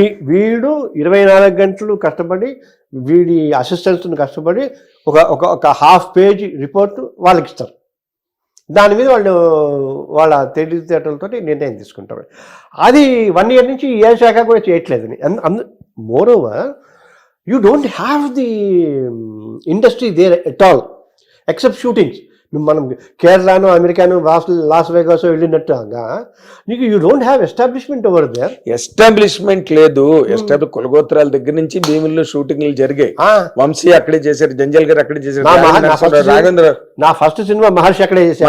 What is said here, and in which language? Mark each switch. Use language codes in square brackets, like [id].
[te] వీడు 24 గంటలు కష్టపడి వీడి అసిస్టెంట్స్ కష్టపడి ఒక ½ పేజ్ రిపోర్ట్ వాళ్ళకి ఇస్తారు. దాని మీద వాళ్ళ తెలివితేటలతో నిర్ణయం తీసుకుంటారు. అది 1 year నుంచి ఏ శాఖ కూడా చేయట్లేదని. [en] Moreover you don't have the industry there at all except shootings. [te] మనం కేరళను, అమెరికాను, లాస్ వేగాస్ వెళ్ళినట్టుగా నీకు [en] You don't have establishment over there. [te] Establishment లేదు. కులగోత్రాల దగ్గర నుంచి భీముల్లో షూటింగ్లు జరిగాయి. వంశీ అక్కడే చేశారు, జంజల్ గారు అక్కడే చేశారు, రాఘవేంద్ర. నా ఫస్ట్ సినిమా మహర్షి అక్కడే చేశారు.